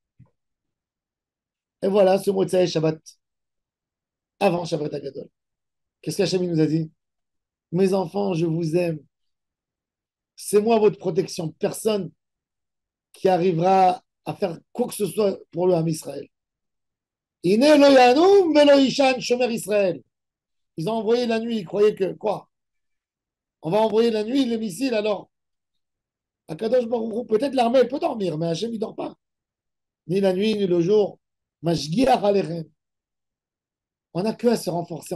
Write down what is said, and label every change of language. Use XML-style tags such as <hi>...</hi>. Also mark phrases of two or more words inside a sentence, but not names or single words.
<fr>Et voilà, ce</fr> <he>מוצאי שבת,</he> <fr>avant Shabbat Agadol. Qu'est-ce qu'Hachem nous a dit? Mes enfants, je vous aime. C'est moi votre protection. Personne qui arrivera à faire quoi que ce soit pour le</fr> <he>עם ישראל. אין לא ינום ולא יישן שומר ישראל.</he> <fr>Ils ont envoyé la nuit, ils croyaient que quoi? On va envoyer la nuit les missiles alors.</fr> <he>הקדוש ברוך הוא,</he> <fr>peut-être l'armée, elle peut dormir, mais Hachem, il ne dort pas. Ni la nuit, ni le jour.</fr> <he>משגיח עליכם.</he> <fr>On n'a que à se renforcer.</fr>